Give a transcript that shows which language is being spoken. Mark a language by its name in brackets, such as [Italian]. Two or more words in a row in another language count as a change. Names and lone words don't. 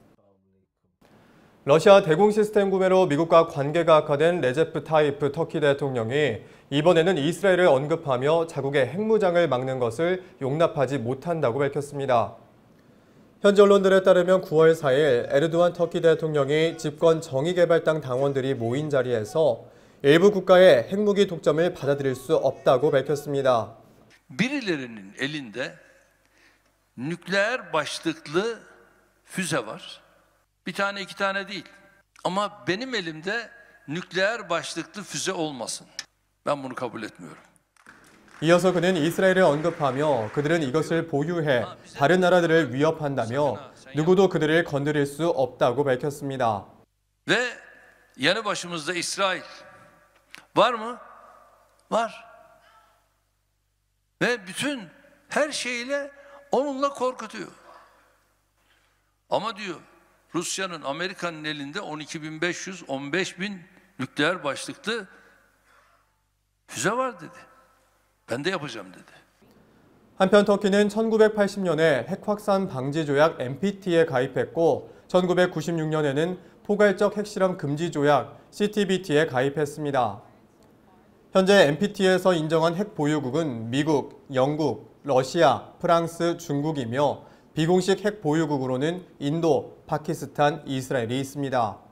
[Korean] 러시아 대공 시스템 구매로 미국과 관계가 악화된 레제프 타이프 터키 대통령이 이번에는 이스라엘을 언급하며 자국의 핵무장을 막는 것을 용납하지 못한다고 밝혔습니다. 현지 언론들에 따르면 9월 4일 에르도안 터키 대통령이 집권 정의개발당 당원들이 모인 자리에서 일부 국가의 핵무기 독점을 받아들일 수 없다고 밝혔습니다. [Turkish] Birilerinin elinde nükleer başlıklı füze var. Bir tane iki tane değil. Ama benim elimde nükleer başlıklı füze olmasın. Ben bunu kabul etmiyorum. [Korean] 이어서 그는 이스라엘을 언급하며 그들은 이것을 보유해 다른 나라들을 위협한다며 누구도 그들을 건드릴 수 없다고 밝혔습니다. [Turkish] Ve yanı başımızda İsrail. Var mı? Var. Ve bütün her şeyle onunla korkutuyor. Ama diyor Rusya'nın, Amerika'nın elinde 12.500, 15.000 nükleer başlıklı füze var dedi. Ben de yapacağım dedi. [Korean] 한편 터키는 1980년에 핵 확산 방지 조약 NPT에 가입했고 1996년에는 포괄적 핵실험 금지 조약 CTBT에 가입했습니다. 현재 NPT에서 인정한 핵 보유국은 미국, 영국, 러시아, 프랑스, 중국이며 비공식 핵 보유국으로는 인도, 파키스탄, 이스라엘이 있습니다.